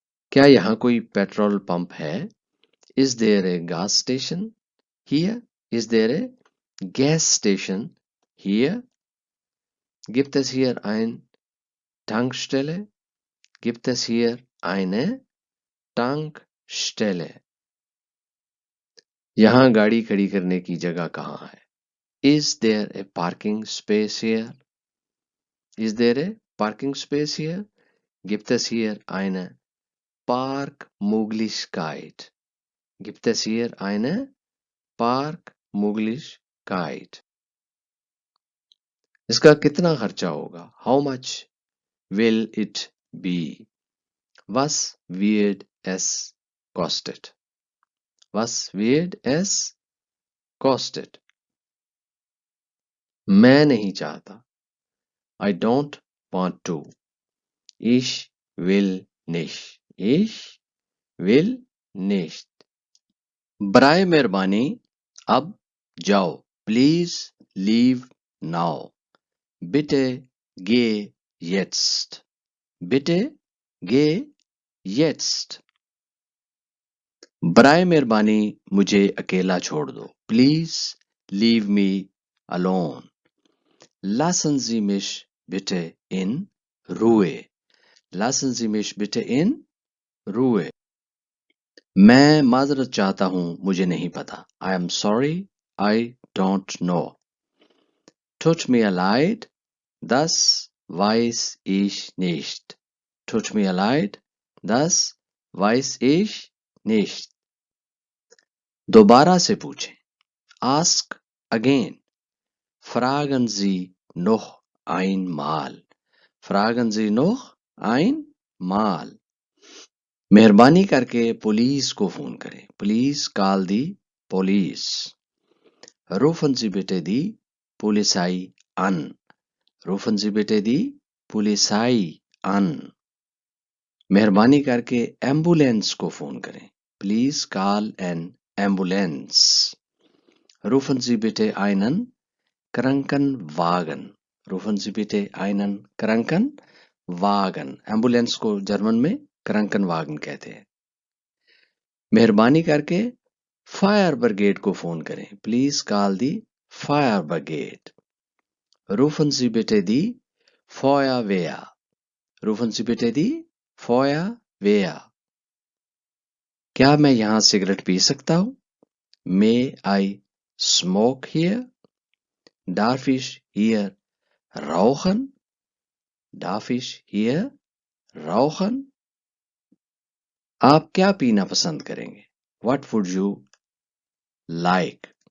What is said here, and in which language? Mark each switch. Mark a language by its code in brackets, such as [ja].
[ur] کیا یہاں کوئی پیٹرول پمپ ہے؟ Is there a gas station here? [en] Is there a gas station here? [de] Gibt es hier eine Tankstelle? Gibt es hier eine Tankstelle? [ur] یہاں گاڑی کھڑی کرنے کی جگہ کہاں ہے؟ Is there a parking space here? [en] Is there a parking space here? [de] Gibt es hier eine Parkmöglichkeit? Gibt es hier eine Parkmöglichkeit? [ur] اس کا کتنا خرچہ ہوگا؟ How much will it be? [de] Was wird es kostet? Was wird es kostet? [en] میں نہیں چاہتا. I don't want to. [de] Ich will nicht. Ich will nicht. [ur] برائے مہربانی اب جاؤ. Please leave now. [de] Bitte geh jetzt. Bitte geh jetzt. [ur] برائے مہربانی مجھے اکیلا چھوڑ دو. [en] Please leave me alone. [de] Lassen Sie mich bitte in Ruhe. Lassen Sie mich bitte in Ruhe. [ur] میں معذرت چاہتا ہوں مجھے نہیں پتا. [en] I am sorry, I don't know. [de] Tut mir leid, das weiß ich nicht. Tut mir leid, das weiß ich nicht. دوبارہ سے پوچھیں. Ask again. Fragen Sie noch einmal. Fragen Sie noch einmal. [ur] مہربانی کر کے پولیس کو phone کریں. [en] Please call the police. [de] Rufen Sie bitte die Polizei an. Rufen Sie bitte die Polizei an. [ur] مہربانی کر کے ایمبولینس کو فون کریں. [en] Please call an ambulance. [de] Rufen Sie bitte einen Krankenwagen. Rufen Sie bitte einen Krankenwagen. [ur] Ambulance کو German میں کرنکن واگن کہتے ہیں. مہربانی کر کے فائر بریگیڈ کو فون کریں. [en] Please call the fire brigade. [de] Rufen Sie bitte die Feuerwehr. Rufen Sie bitte die Feuerwehr. [ur] کیا میں یہاں سگریٹ پی سکتا ہوں؟ May I smoke here? [de] Darf ich hier rauchen? Darf ich hier rauchen? [ur] آپ کیا پینا پسند کریں گے؟ What would you like?